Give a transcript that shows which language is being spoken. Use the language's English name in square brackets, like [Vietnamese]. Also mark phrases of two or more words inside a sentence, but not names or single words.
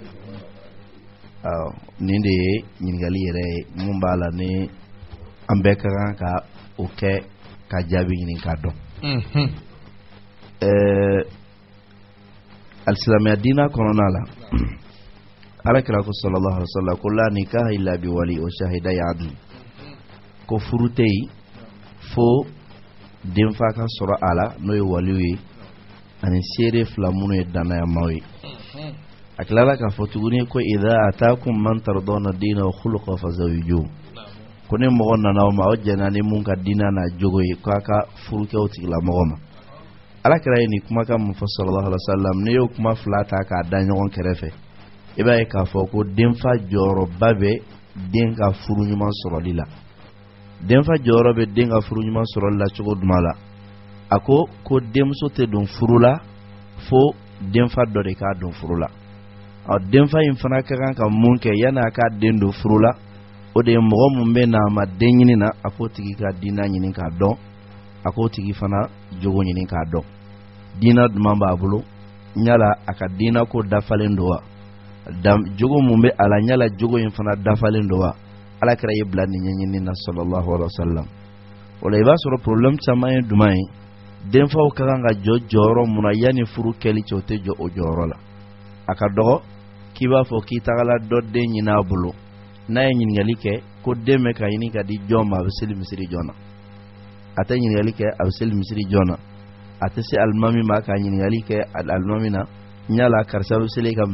[Bambara] nin de ye ɲininkali yɛrɛ ye mun b'a la ni an bɛɛ ka kan ka o kɛ ka jaabi ɲini k'a dɔn alisilamɛya diinɛ kɔnɔna la alakira ko [Arabic] صلى الله عليه وسلم [Bambara] ko [Arabic] لا نكاح إلا ب ولي و شاهدي عدل [Bambara] ko furu tɛ yen fo denfa ka sɔrɔ a la n'o ye waliw ye ani seere fila minnu ye danayamaw ye a tilala k'a fɔ tuguni ko [Arabic] إذا أتاكم من ترضون دينه و خلقه فزوجوه [Bambara] ko ni mɔgɔ nana o ma o jɛna ni mun ka diina n'a jogo ye k'a ka furu kɛ o tigilamɔgɔ ma alakira ye nin kumakan mun fɔ [Arabic] صلى الله عليه وسلم [Bambara] n'i y'o kuma fila ta k'a da ɲɔgɔn kɛrɛfɛ i b'a ye k'a fɔ ko denfa jɔyɔrɔba bɛ den ka furu ɲuman sɔrɔli la denfa jɔyɔrɔ bɛ den ka furu ɲuman sɔrɔli la cogo jumɛn la a ko denmuso tɛ don furu la fo denfa dɔ de k'a don furu la denfa in fana ka kan ka mun kɛ yanni a k'a den don furu la o de ye mɔgɔ mun bɛ na a ma den ɲini na a k'o tigi ka diina ɲini k'a dɔn a k'o tigi fana jogo ɲini k'a dɔn diina jumɛn b'a bolo yala a ka diina ko dafalen don wa jogo mun bɛ a la yala jogo in fana dafalen don wa alakira ye bila nin ɲɛɲini na [Arabic] صلى الله عليه وسلم [Bambara] o la i b'a sɔrɔ problème caman ye jumɛn ye denfaw ka kan ka jɔ jɔyɔrɔ mun na yanni furu kɛli cɛ o tɛ jɔ o jɔyɔrɔ la a ka dɔgɔ k'i b'a fɔ k'i tagala dɔ den ɲini a bolo n'a ye ɲininkali kɛ ko den bɛ ka ɲini ka di jɔn ma a bɛ seli misiri jɔn na a tɛ ɲininkali kɛ a bɛ seli misiri jɔn na a tɛ se alimami ma ka ɲininkali kɛ alimami na yala karisa bɛ seli ka